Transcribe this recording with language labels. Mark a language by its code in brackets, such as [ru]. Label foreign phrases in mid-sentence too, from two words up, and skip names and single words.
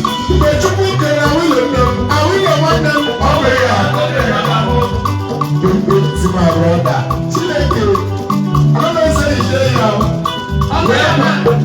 [ig] Mgbe Chukwu kere awilo nne m, awilo nwanne m, ọ bụ ya. [pcm] Don't break to my brother. Chineke, I don't know say you dey here. [ig] Ọ bụ ya, man.